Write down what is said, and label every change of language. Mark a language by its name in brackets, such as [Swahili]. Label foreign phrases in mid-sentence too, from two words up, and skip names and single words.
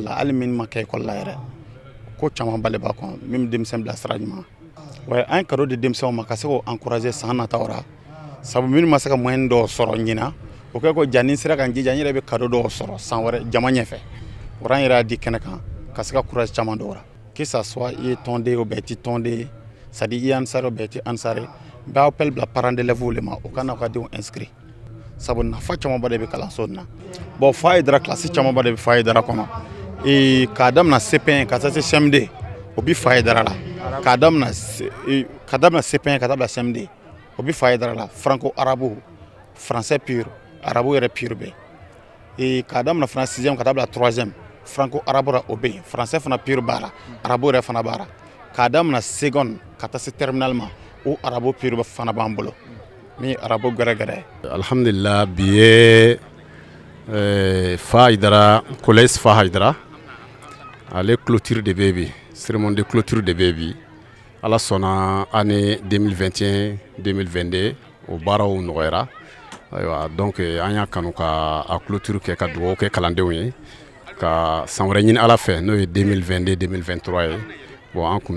[Bambara] la hali min ma kɛ école la yɛrɛ ko caman bale b'a kɔnɔ min bɛ denmisɛn bila sira ɲuman wa an ye cadeau di denmisɛnw ma ka se k'o encourager san nataw la sabu minnu ma se ka moyen dɔw sɔrɔ ɲina o kɛ ko jani sera ka n jija n yɛrɛ bɛ cadeau dɔw sɔrɔ san wɛrɛ jama ɲɛfɛ o la an yɛrɛ y'a di kɛnɛ kan ka se ka courage caman dɔw la [French] que ça soit [Bambara] i ye tɔnden [French] ou bien [Bambara] i tɛ tɔnden [French] c'est à dire [Bambara] i ye ansari [French] ou bien [Bambara] i tɛ ansari n bɛ appel bila [French] parents d'élèves [Bambara] le ma o ka na u ka denw inscrit sabu nafa camanba de bɛ kalanso nin na bon fa Haidara classe camanba de bɛ fa Haidara kɔnɔ k'a daminɛ CP1 ka taa se CM2 o bɛ fa Haidara la k'a daminɛ CP1 ka taa bila CM2 o bɛ fa Haidara la [French] franco arabe français pur arabe [Bambara] yɛrɛ pur bɛ k'a daminɛ fana 6e ka taa bila 3e [French] franco arabe [Bambara] la o bɛ yen français fana pur b'a la arabe yɛrɛ fana b'a la k'a daminɛ seconde ka taa se terminal ma o [French] arabe pur [Bambara] fana b'an bolo min arabe gɛrɛgɛrɛ alhamdulillah bi ye fa Haidara collège fa Haidara ale clôture de bɛ bi [French] cérémonie de clôture [Bambara] de bɛ bi ala sɔnna année 2021-2022 o baaraw nɔgɔyara ayiwa donc an y'a kanu ka a clôture kɛ ka dugawu kɛ kalandenw ye ka san wɛrɛ ɲini ala fɛ n'o ye 2022-2023 ye bon an kun